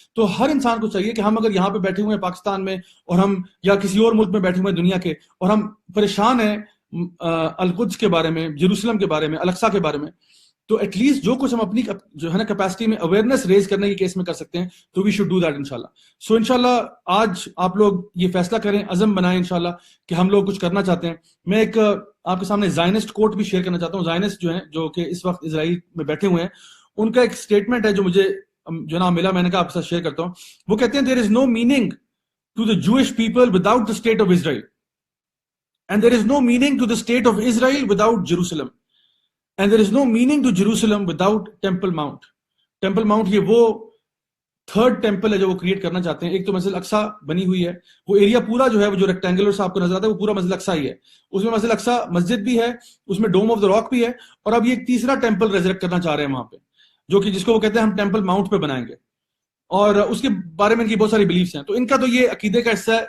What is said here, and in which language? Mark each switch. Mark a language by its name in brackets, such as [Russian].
[Urdu] تو ہر انسان کو چاہیے کہ ہم اگر یہاں پہ بیٹھے ہوئے ہیں پاکستان میں، اور ہم یا کسی اور ملک میں بیٹھے ہوئے ہیں دنیا کے، اور ہم پریشان ہیں القدس کے بارے میں، جیروسلم کے بارے میں، الاقصیٰ کے بارے میں، تو ایٹ لیسٹ جو کچھ ہم اپنی جو ہے نا کیپیسٹی میں اویئرنیس ریز کرنے کے کیس میں کر سکتے ہیں تو [English] we should do that [Urdu] انشاءاللہ. سو انشاءاللہ آج آپ لوگ یہ فیصلہ کریں، عزم بنائیں انشاءاللہ کہ ہم لوگ کچھ کرنا چاہتے ہیں. میں ایک آپ کے سامنے زائنسٹ کوٹ بھی شیئر کرنا چاہتا ہوں. زائنسٹ جو ہیں، جو کہ اس وقت اسرائیل میں بیٹھے ہوئے ہیں، ان کا ایک اسٹیٹمنٹ ہے جو مجھے جناب ملا، میں نے کہا آپ کے ساتھ شیئر کرتا ہوں. وہ کہتے ہیں [English] there is no meaning to the Jewish people without the state of Israel. And there is no meaning to the state of Israel without Jerusalem. And there is no meaning to Jerusalem without Temple Mount. [Urdu] Temple Mount یہ وہ third temple ہے جو وہ create کرنا چاہتے ہیں. ایک تو مسجد اقصیٰ بنی ہوئی ہے، وہ ایریا پورا جو ہے وہ جو ریکٹینگولر سے آپ کو نظر آتا ہے وہ پورا مسجد اقصیٰ ہی ہے. اس میں مسجد اقصیٰ مسجد بھی ہے، اس میں ڈوم آف دا راک بھی ہے، اور اب یہ ایک تیسرا ٹیمپل ریزریکٹ کرنا چاہ رہے ہیں وہاں پہ، جو کہ جس کو وہ کہتے ہیں ہم ٹیمپل ماؤنٹ پہ بنائیں گے، اور اس کے بارے میں ان کی بہت ساری بلیفس ہیں. تو ان کا تو یہ عقیدے کا حصہ ہے.